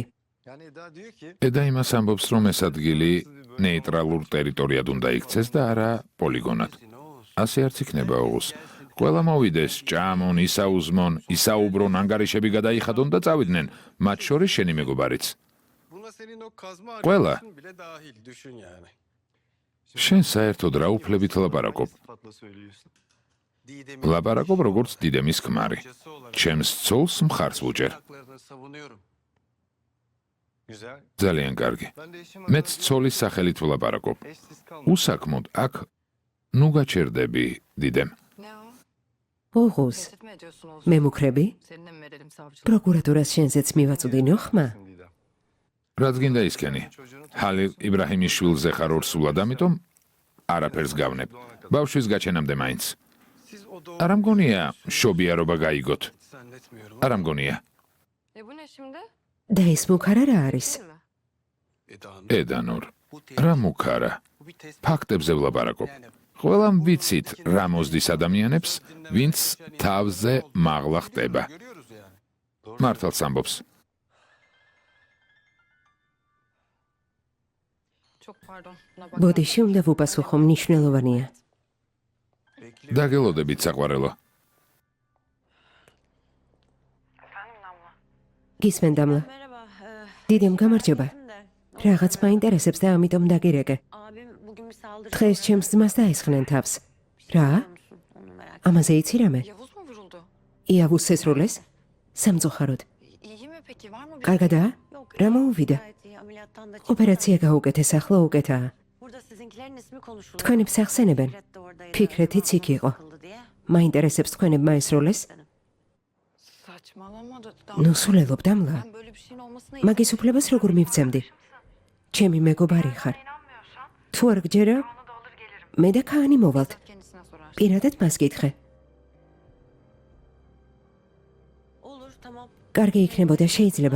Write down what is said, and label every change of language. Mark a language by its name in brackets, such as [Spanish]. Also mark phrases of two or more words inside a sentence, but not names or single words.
[Turkish] Yani Eda diyor ki [Georgian] ედა იმას ამბობს, რომ ეს ადგილი ნეიტრალურ ტერიტორიად უნდა იქცეს და არა პოლიგონად. [Turkish] ne olsun? [Georgian] ასე არც იქნება ოღოს. ყველა მოვიდეს, ჭამონ, ისაუზმონ, ისაუბრონ, ანგარიშები გადაიხადონ და წავიდნენ, მათ შორის შენი მეგობარიც. [Turkish] Buna senin o kazma [Italian] Quella. [Turkish] arkadaşın bile dahil düşün yani. [Georgian] შენ საერთოდ რა უფლებით ლაპარაკობ? [Turkish] Sıfatla söylüyorsun. Didem'in [Georgian] ლაპარაკობ როგორც დიდემის ქმარი. [Turkish] kocası olarak [Georgian] ჩემს ცოლს მხარს ვუჭერ. [Turkish] haklarını savunuyorum. Güzel. [Georgian] ძალიან კარგი. [Turkish] Ben de eşim [Georgian] მეც ცოლის სახელით ვლაპარაკობ. [Turkish] eşsiz kalmadım. [Georgian] უსაქმოდ აქ ნუ გაჩერდები, დიდემ. [Turkish] Ne o? [Georgian] ოღოს, [Turkish] Tehdit mi ediyorsun Oğuz? [Georgian] მემუქრები, [Turkish] Seninle mi verelim savcılık? [Georgian] პროკურატურას შენზეც მივაწვდინო ხმა? Didem. რაც გინდა ისქენი. ჰალილ იბრაჰიმიშვილზე ხარ ორსულად, ამიტომ არაფერს გავნებ. ბავშვის გაჩენამდე მაინც. [Turkish] Siz o doğum [Georgian] არა მგონია შობიარობა გაიგოთ. [Turkish] senle etmiyorum. [Georgian] არა მგონია. [Turkish] Bu ne şimdi? [Georgian] და ეს მუქარა რა არის? [Turkish] Değil mi? [Georgian] ედანურ, რა მუქარა? [Turkish] Bu bir tespit. [Georgian] ფაქტებზე ვლაპარაკობ. [Turkish] Yani [Georgian] ყველამ ვიცით რა მოსდის ადამიანებს, ვინც თავზე მაღლა ხდება. [Turkish] görüyoruz yani. [Georgian] მართალს ამბობს. [Turkish] Çok pardon. Buna [Georgian] ბოდიში უნდა ვუპასუხო, მნიშვნელოვანია. დაგელოდებით საყვარელო. გისმენ დამლა. [Turkish] Merhaba. [Georgian] დიდემ გამარჯობა. [Turkish] De, [Georgian] რაღაც მაინტერესებს და ამიტომ დაგირეკე. [Turkish] abim bugün bir saldırı [Georgian] დღეს ჩემს ძმას დაესხნენ თავს. რა? [Turkish] biliyor musun? Onu merak [Georgian] ამაზე იცი რამე? [Turkish] Yavuz mu vuruldu? [Georgian] იავუს ესროლეს? სამწუხაროდ. [Turkish] İyi mi peki? Var mı bir... [Georgian] კარგადაა? [Turkish] Yok. [Georgian] რა მოუვიდა? [Turkish] Gayet iyi. Ameliyattan da çıktı. [Georgian] ოპერაცია გაუკეთეს, ახლა უკეთაა. [Turkish] Burada sizinkilerin ismi konuşuluyor. [Georgian] თქვენი ფსახსენებენ. [Turkish] Fikret de oradaydı. [Georgian] ფიქრეთიც იქ იყო. [Turkish] Sıkıldı diye. [Georgian] მაინტერესებს თქვენებმა ესროლეს? [Turkish] Saçmalama da... [Georgian] ნუ სულელობ დამლა. [Turkish] Ben böyle bir şeyin olmasına [Georgian] მაგის უფლებას როგორ მივცემდი? ჩემი მეგობარი ხარ. თუ არ გჯერა, მე და ქაანი მოვალთ. [Turkish] kendisine sorar. [Georgian] პირადად მას გითხრე. [Turkish] Olur tamam. [Georgian] კარგი იქნებოდა, შეიძლება.